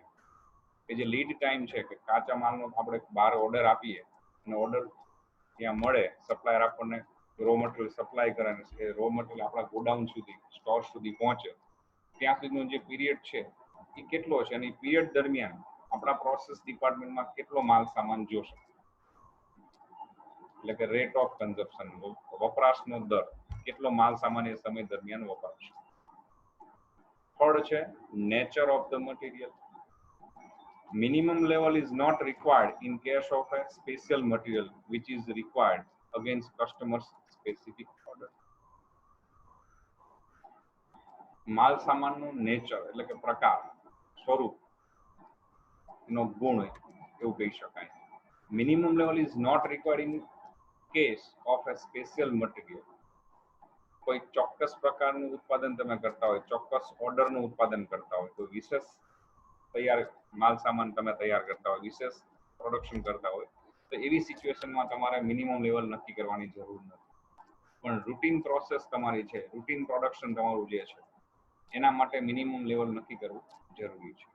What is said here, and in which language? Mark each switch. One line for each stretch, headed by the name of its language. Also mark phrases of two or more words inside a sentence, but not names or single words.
Gujarati: કે જે
English: lead time
Gujarati: છે કે કાચા માલનો આપણે બહાર ઓર્ડર આપીએ અને ઓર્ડર ત્યાં મળે, સપ્લાયર આપણને
English: raw material
Gujarati: સપ્લાય કરે અને એ
English: raw material
Gujarati: આપણા ગોડાઉન સુધી, સ્ટોર સુધી પહોંચે ત્યાં સુધીનો જે પીરિયડ છે એ કેટલો છે અને એ પીરિયડ દરમિયાન આપણા પ્રોસેસ ડિપાર્ટમેન્ટમાં કેટલો માલ સામાન જોશે એટલે કે
English: rate of consumption,
Gujarati: વપરાશનો દર, કેટલો માલ સામાન એ સમય દરમિયાન વપરાશે.
English: થર્ડ છે nature of the material. Minimum level is not required in case of a special material which is required against customers specific order.
Gujarati: માલ સામાનનું નેચર એટલે કે પ્રકાર, સ્વરૂપ, એનો ગુણ એવું કહી શકાય.
English: Minimum level is not required in case of a special material.
Gujarati: કોઈ ચોક્કસ પ્રકારનું ઉત્પાદન તમે કરતા હોય, ચોક્કસ ઓર્ડરનું ઉત્પાદન કરતા હોય, કોઈ વિશેષ તૈયાર માલ સામાન તમે તૈયાર કરતા હોય, વિશેષ પ્રોડક્શન કરતા હોય, તો એવી સિચ્યુએશનમાં તમારે
English: minimum level
Gujarati: નક્કી કરવાની જરૂર નથી. પણ
English: routine process
Gujarati: તમારી છે,
English: routine production
Gujarati: તમારું જે છે, એના માટે
English: minimum level
Gujarati: નક્કી કરવું જરૂરી છે.